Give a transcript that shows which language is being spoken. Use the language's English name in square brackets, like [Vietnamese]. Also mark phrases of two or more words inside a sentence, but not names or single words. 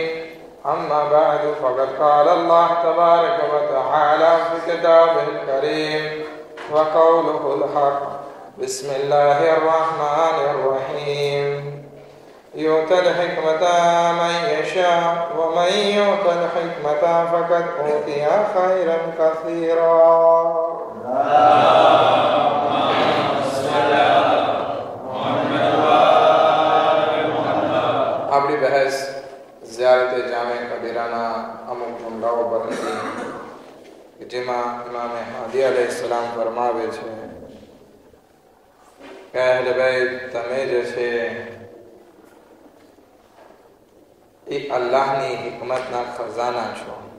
[Arabic] أما بعد، فقد قال الله تبارك وتعالى في كتابه الكريم وقوله الحق: بسم الله الرحمن الرحيم. يؤتى الحكمة من يشاء، ومن يؤت الحكمة فقد أوتي خيرا كثيرا. [Gujarati] આપણી બહેસ ઝિયારતે જામે કબીરાના અમુક જુમલાઓ પર હતી, જેમાં ઇમામે હાદી અલૈહિસ્સલામ ફરમાવે છે કે અહલે બેત, તમે જે છે એ અલ્લાહની હિકમતના ખજાના છો.